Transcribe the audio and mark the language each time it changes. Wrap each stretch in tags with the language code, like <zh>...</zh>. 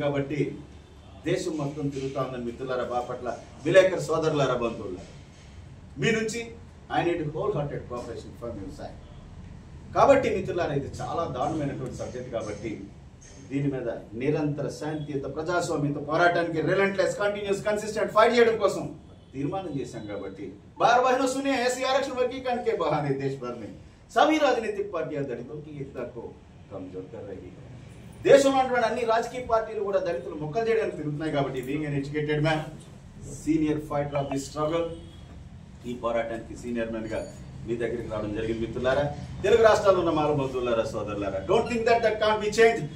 <te>కాబట్టి దేశం మొత్తం తిరుగుతా ఉందని మిత్రులారా, బాపట్ల విలేకరు సోదరులారా, బంధువులారా, మీ నుంచి</te> <en>I need wholehearted cooperation from your side.</en> <te>కాబట్టి మిత్రులారా, ఇది చాలా దారుణమైనటువంటి సబ్జెక్ట్ కాబట్టి దీని మీద నిరంతర శాంతియుత ప్రజాస్వామ్యత పోరాటానికి</te> <en>relentless continuous consistent fight</en> <te>చేయడం కోసం తీర్మానం చేశాం.</te> <hi>కాబట్టి बार बहनों सुने, ऐसी आरक्षण वर्गीकरण के बहाने देश भर में सभी राजनीतिक पार्टियां दलितों की एकता को कमजोर कर रही है.</hi> <te>దేశంలో ఉన్నటువంటి అన్ని రాజకీయ పార్టీలు కూడా దళితులు మొక్కలు చేయడానికి తిరుగుతున్నాయి. కాబట్టి</te> <en>being an educated man, senior fighter of the struggle,</en> <te>ఈ పోరాటానికి సీనియర్ మ్యాన్ గా మీ దగ్గరికి రావడం జరిగింది. మిత్రులారా, తెలుగు రాష్ట్రాల్లో ఉన్న మాల బంధువులారా, సోదరులారా,</te> <en>Don't think that can't be change.</en>